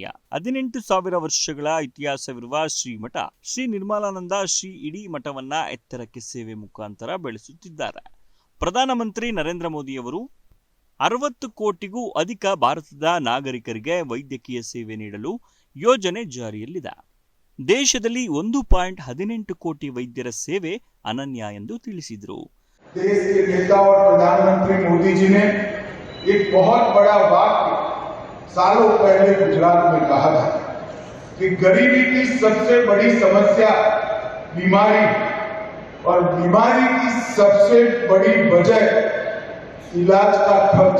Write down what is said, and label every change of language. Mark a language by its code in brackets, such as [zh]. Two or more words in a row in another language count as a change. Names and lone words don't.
[kn] 18,000 ವರ್ಷಗಳ ಇತಿಹಾಸವಿರುವ ಶ್ರೀಮಠ ಶ್ರೀ ನಿರ್ಮಲಾನಂದ ಶ್ರೀ ಇಡೀ ಮಠವನ್ನ ಎತ್ತರಕ್ಕೆ ಸೇವೆ ಮುಖಾಂತರ ಬೆಳೆಸುತ್ತಿದ್ದಾರೆ. ಪ್ರಧಾನಮಂತ್ರಿ ನರೇಂದ್ರ ಮೋದಿಯವರು 60 ಕೋಟಿಗೂ ಅಧಿಕ ಭಾರತದ ನಾಗರಿಕರಿಗೆ ವೈದ್ಯಕೀಯ ಸೇವೆ ನೀಡಲು ಯೋಜನೆ ಜಾರಿಯಲ್ಲಿದೆ. ದೇಶದಲ್ಲಿ 1.18 ಕೋಟಿ ವೈದ್ಯರ ಸೇವೆ ಅನನ್ಯ ಎಂದು ತಿಳಿಸಿದರು. [hi] देश के नेता और प्रधानमंत्री मोदी जी ने एक बहुत बड़ा वाक्य सालों पहले गुजरात में कहा था कि गरीबी की सबसे बड़ी समस्या बीमारी और बीमारी की सबसे बड़ी वजह इलाज का खर्च.